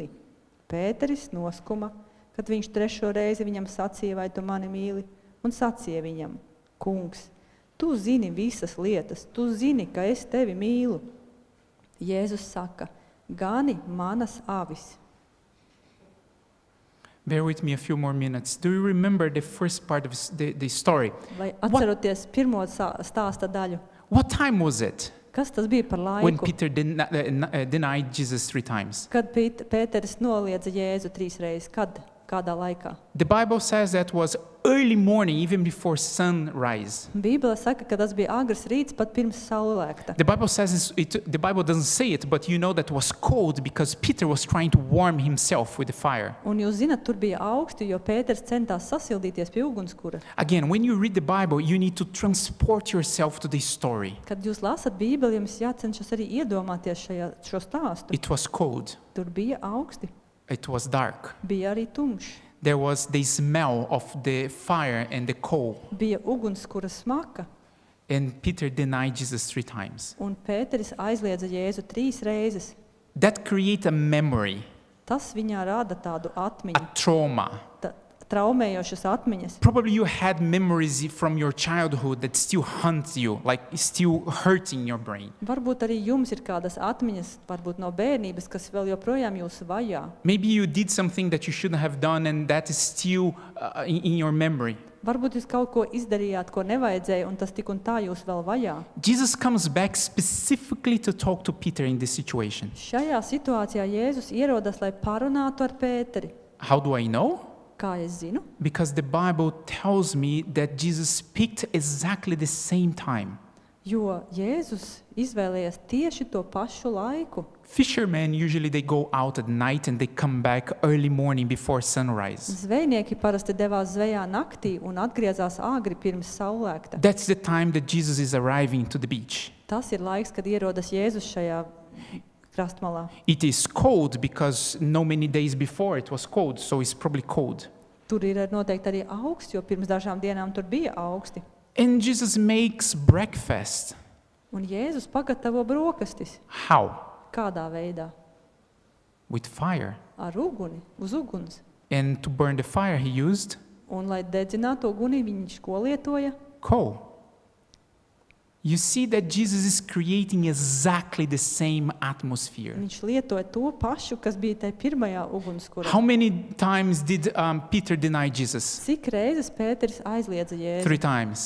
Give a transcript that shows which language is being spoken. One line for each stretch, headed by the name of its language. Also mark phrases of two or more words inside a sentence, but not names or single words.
Latvian: Pēteris noskuma, kad viņš trešo reizi viņam sacīja: Vai tu mani mīli? Un sacīja viņam: Kungs, tu zini visas lietas, tu zini, ka es tevi mīlu. Jēzus saka: Gani manas avis.
English: Bear with me a few more minutes. Do you remember the first part of the story?
Latvian: Vai atceroties pirmo stāsta daļu?
English: What time was it
Latvian: Kas tas bija par
English: when
Latvian: laiku?
English: Peter denied Jesus 3 times?
Latvian: Kad Pēteris noliedza Jēzu 3 reizes? Kad? Kādā laikā?
English: The Bible says that was early morning, even before sunrise.
Latvian: Bībele saka, ka tas bija agrs rīts, pat pirms saulēkta.
English: The Bible says the Bible doesn't say it, but you know that was cold because Peter was trying to warm himself with the fire.
Latvian: Un jūs zināt, tur bija augsti, jo Pēters centās sasildīties pie ugunskura.
English: Again, when you read the Bible, you need to transport yourself to this story.
Latvian: Kad jūs lasat Bībeli, jums jācenšas arī iedomāties šo stāstu.
English: It was cold.
Latvian: Tur bija augsti,
English: It was dark.
Latvian: bija arī tumšs,
English: There was the smell of the fire and the coal.
Latvian: bija ugunskura smaka,
English: And Peter denied Jesus 3 times.
Latvian: un Pēteris aizliedza Jēzu 3 reizes.
English: That creates a memory,
Latvian: Tas viņā rada tādu
English: a
Latvian: atmiņu,
English: trauma.
Latvian: traumējošas atmiņas.
English: Probably you had memories from your childhood that still haunt you, like still hurting your brain.
Latvian: Varbūt arī jums ir kādas atmiņas, varbūt no bērnības, kas vēl joprojām jūs vajā.
English: Maybe you did something that you shouldn't have done and that is still in your memory.
Latvian: Varbūt jūs kaut ko izdarījāt, ko nevajadzēja, un tas tik un tā jūs vēl vajā.
English: Jesus comes back specifically to talk to Peter in this situation.
Latvian: Šajā situācijā Jēzus ierodas, lai parunātu ar Pēteri.
English: How do I know?
Latvian: Kā es zinu?
English: Because the Bible tells me that Jesus picked exactly the same time.
Latvian: Jo Jēzus izvēlējās tieši to pašu laiku.
English: Fishermen usually they go out at night and they come back early morning before sunrise.
Latvian: Zvejnieki parasti devās zvejā naktī un atgriezās āgri pirms saulēkta.
English: That's the time that Jesus is arriving to the beach.
Latvian: Tas ir laiks, kad ierodas Jēzus šajā krastmalā.
English: It is cold because no many days before it was cold, so it's probably cold.
Latvian: Tur ir noteikti arī augsts, jo pirms dažām dienām tur bija augsti.
English: And Jesus makes breakfast.
Latvian: Un Jēzus pagatavo brokastis.
English: How?
Latvian: Kādā veidā?
English: With fire.
Latvian: Ar uguni, uz uguns.
English: And to burn the fire he used
Latvian: Un, lai dedzinātu uguni, viņš ko lietoja?
English: coal. You see that Jesus is creating exactly the same atmosphere.
Latvian: Viņš lietoja to pašu, kas bija tajā pirmajā ugunskurā.
English: How many times did Peter deny Jesus?
Latvian: Cik reizes Pēteris aizliedza Jēzu?
English: 3 times.